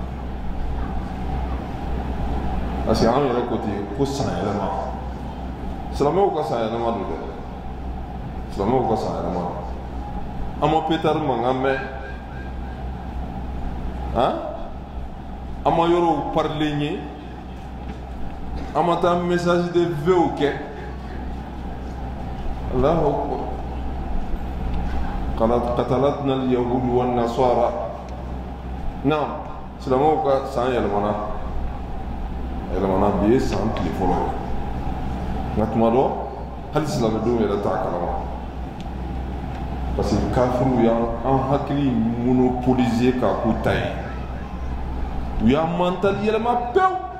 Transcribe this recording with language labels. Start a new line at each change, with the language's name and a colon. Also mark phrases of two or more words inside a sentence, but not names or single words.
French: parce que
Bambara: an yɛrɛ ko ten ko san yɛlɛma silamɛw ka san yɛlɛma don dɛ silamɛw ka san yɛlɛma don an ma petari mankan mɛn an ma yɔrɔw parilen ye an ma taa
French: message de vœux
Bambara: kɛ
Arabic: الله أكبر قتلتنا اليهود والنصارى نعم
Bambara: silamɛw ka san yɛlɛmana bi ye san tile fɔlɔ ye nka tuma dɔ hali silamɛdenw yɛrɛ t'a kalama
French: parce que
Bambara: kafiriw y'an hakili monopoliser k'a k'u ta ye u y'an mentali yɛlɛma pewu